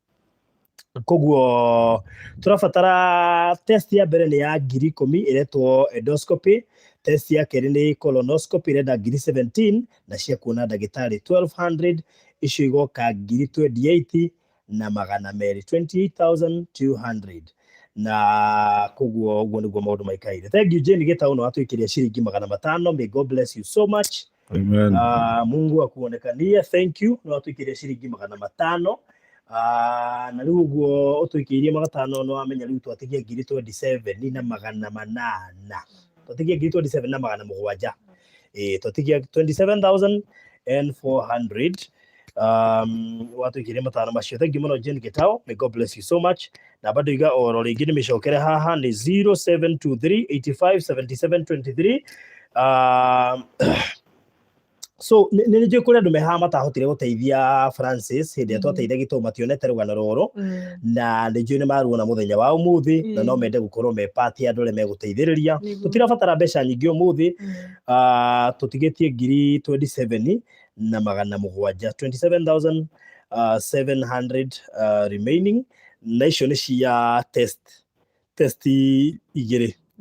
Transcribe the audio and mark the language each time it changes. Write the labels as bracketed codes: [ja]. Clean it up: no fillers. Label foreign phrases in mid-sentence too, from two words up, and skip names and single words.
[ki] koguo turabatara test ya mbere ni ya 10,000 iretwo endoscopy, test ya keri ni colonoscopy irenda 17,000 na cia kuona ndagitari 1,200 icio igoka 28,000 na 28,200 na koguo uguo niguo maundu maikaire. [en] Thank you [ki] Jane Gitau no atuikiria ciringi 500. [en] May God bless you so much. Amen. [sw] Mungu akuonekanie. [en] Thank you [ki] no atuikiria ciringi 500. Na riu uguo utuikirie 500 no amenya riu twatigia 27 na 800 twatigia 27 na 700 twatigia 27,400 watuikirie 500 macio. [en] Thank you muno Jane Gitau. May God bless you so much. [ki] Na bado iga oro ringi ni micokere haha ni 0723857723. So ni njui kuria andu mehaha matahotire guteithia Francis hindi twateithia Gitau mationete rugano ruru na ni njui ni maruona muthenya wa umuthi na no mende gukorwo me party andu re meguteithiriria tutirabatara mbeca nyingi umuthi tutigetie 27,000 na 700 27,700 remaining na icio ni cia test igiri.